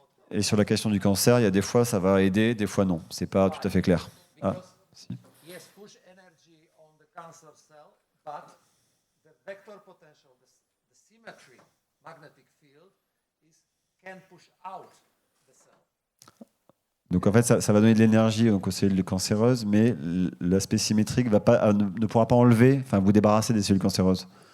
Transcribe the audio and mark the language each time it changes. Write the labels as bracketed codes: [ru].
[fr] Et sur la question du cancer, il y a des fois ça va aider, des fois non. C'est pas tout à fait clair. Ah, si. [en] Yes, push energy on the cancer cell, but the vector potential, the symmetry, magnetic field, can push out the cell. [fr] Donc en fait, ça va donner de l'énergie aux cellules cancéreuses, mais l'aspect symétrique ne pourra pas enlever, enfin vous débarrasser des cellules cancéreuses.